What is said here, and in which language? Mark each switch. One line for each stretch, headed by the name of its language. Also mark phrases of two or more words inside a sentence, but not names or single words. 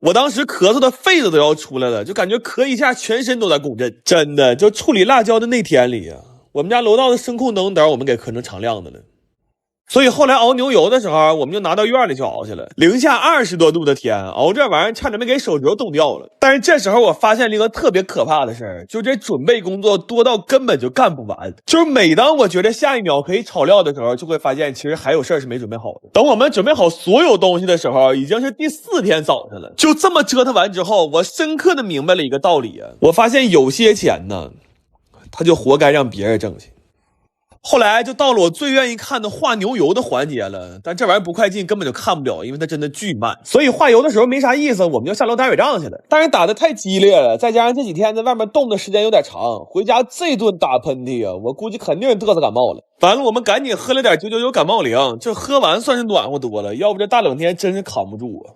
Chinese: 我當時咳嗽的肺子都要出來了，就感覺咳一下全身都在共振。真的，就處理辣椒的那天裡啊，我們家樓道的声控燈燈我們給磕成常亮的了，所以後來熬牛油的时候，我們就拿到院裡去熬去了。零下20多度的天，熬這玩意兒差點沒給手指头凍掉了。但是这時候我發現了一個特別可怕的事兒，就這準備工作多到根本就幹不完。就是每當我覺得下一秒可以炒料的時候，就會發現其實還有事兒是沒準備好的。等我們準備好所有東西的時候，已經是第4天早上了。就這麼折騰完之後，我深刻的明白了一個道理啊，我發現有些錢呢，他就活該讓別人掙去。後來就到了我最願意看的化牛油的環節了，但這玩意兒不快進根本就看不了，因為它真的巨慢，所以化油的時候沒啥意思，我們就下樓打水仗去了。但是打得太激烈了，再加上這幾天在外面凍的時間有點長，回家這頓打噴嚏啊，我估計肯定是嘚瑟感冒了。完了，我們趕緊喝了點999感冒靈，這喝完算是暖和多了，要不這大冷天真是扛不住啊。